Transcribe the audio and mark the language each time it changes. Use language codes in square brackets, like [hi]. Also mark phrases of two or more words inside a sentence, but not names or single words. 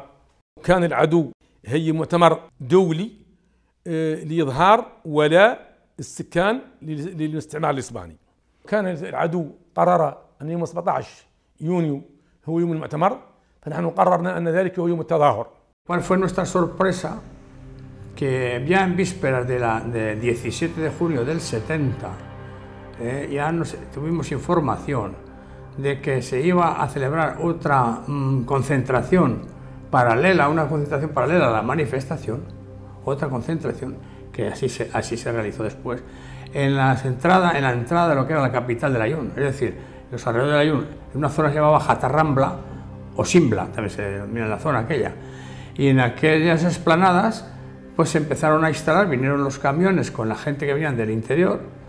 [ar] كان العدو هي مؤتمر دولي لإظهار ولاء السكان للاستعمار الإسباني. كان العدو قرر أن يوم 17 يونيو هو يوم المؤتمر، فنحن قررنا أن ذلك هو يوم التظاهر. [es] ¿Cuál fue nuestra sorpresa? Que ya en vísperas del 17 de junio del 70 ya tuvimos información de que se iba a celebrar otra concentración paralela, una concentración paralela a la manifestación, otra concentración que así se realizó después, en la entrada de lo que era la capital del Ayun, es decir, los alrededores del Ayun, en una zona que se llamaba Jatarrambla o Simbla, también se denomina la zona aquella, y en aquellas explanadas pues se empezaron a instalar, vinieron los camiones con la gente que venían del interior,